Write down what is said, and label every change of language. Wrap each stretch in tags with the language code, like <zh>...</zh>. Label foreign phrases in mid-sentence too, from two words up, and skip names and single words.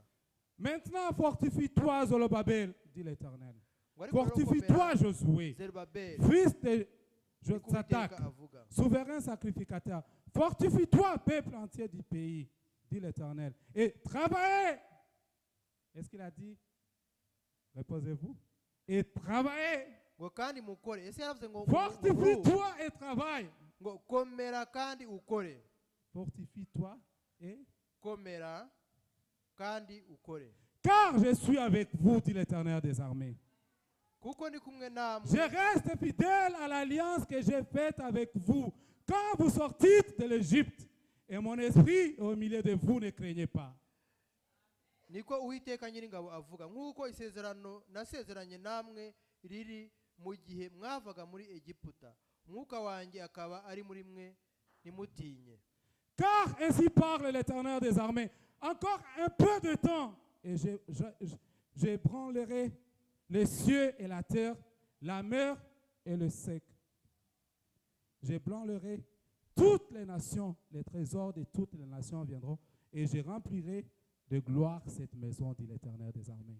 <fr>Maintenant, fortifie-toi, Zorobabel, dit l'Éternel. Fortifie-toi, Josué, fils de Jotsadak, souverain sacrificateur. Fortifie-toi, peuple entier du pays, dit l'Éternel. Et travaillez. Est-ce qu'il a dit? Reposez-vous. Et travaillez. Fortifie-toi et travaille. Fortifie-toi et</fr> <rw>komera kandi ukore.</rw> <fr>Car je suis avec vous, dit l'Éternel des armées.</fr> <rw>Kuko ndi kumwe namwe.</rw> <fr>Je reste fidèle à l'alliance que j'ai faite avec vous quand vous sortîtes de l'Égypte. Et mon esprit au milieu de vous, ne craignez pas.</fr> <rw>Niko Uwiteka Nyiringabo avuga, nkuko isezerano nasezeranye namwe riri mu gihe mwavaga muri Egiputa, umwuka wanjye akaba ari muri mwe, nimutinye.</rw> <fr>Car ainsi parle l'Éternel des armées, encore un peu de temps, et j'ébranlerai les cieux et la terre, la mer et le sec. J'ébranlerai toutes les nations, les trésors de toutes les nations viendront, et je remplirai de gloire cette maison, dit l'Éternel des armées.</fr>